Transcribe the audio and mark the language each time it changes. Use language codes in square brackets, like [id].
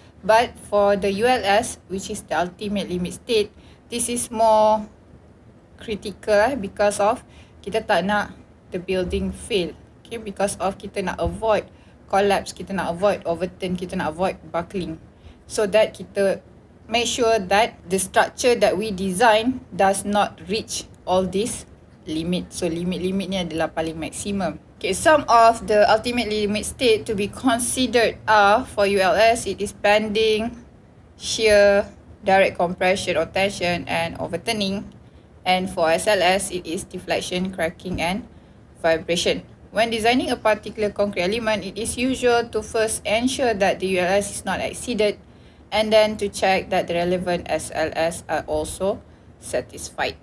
[en] But for the ULS, which is the ultimate limit state, this is more critical because of [ms] kita tak nak [en] the building fail. Okay, because of [ms] kita nak [en] avoid collapse, kita nak avoid overturn, kita nak avoid buckling. So that [ms] kita [en] make sure that the structure that we design does not reach all these limit. [ms] So limit ni adalah paling maksimum. [en] Okay, some of the ultimate limit state to be considered are for ULS, it is bending, shear, direct compression or tension and overturning. And for SLS, it is deflection, cracking and vibration. When designing a particular concrete element, it is usual to first ensure that the ULS is not exceeded and then to check that the relevant SLS are also satisfied.